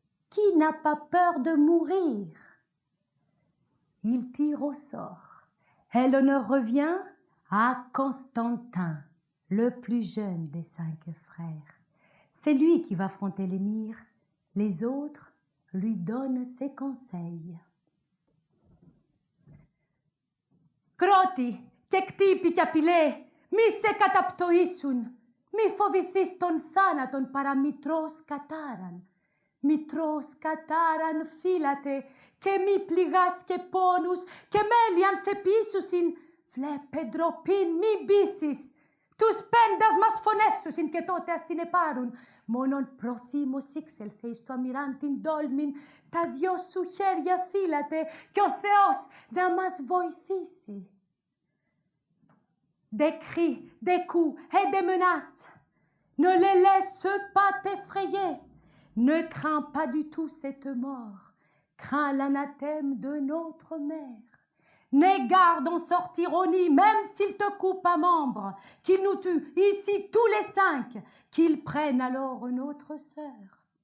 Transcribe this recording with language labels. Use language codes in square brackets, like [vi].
[fr] Qui n'a pas peur de mourir? Il tire au sort, et l'honneur revient à Constantin, le plus jeune des 5 frères. C'est lui qui va affronter l'émir, les autres lui donnent ses conseils. [el] Κρότη και κτύπη κι απειλέ, μη σε καταπτωήσουν, μη φοβηθείς τον θάνατον παρά μητρός κατάραν. Μητρός κατάραν φύλατε και μη πληγάς και πόνους και μέλιαν σε πείσουσιν, βλέπε ντροπήν μη μπήσεις. Τους πέντας μας φωνεύσουσιν και τότε ας την επάρουν. Μόνον προθύμως ήξελθε εις το αμυράν την τόλμην, τα 2 σου χέρια φύλατε και ο Θεός να μας βοηθήσει. [fr] Des cris, des coups et des menaces, ne les laisse pas t'effrayer. Ne crains pas du tout cette mort, crains l'anathème de notre mère. N'aie garde en sortir au nid, même s'il te coupe un membre, qu'il nous tue ici tous les 5, qu'il prenne alors notre sœur.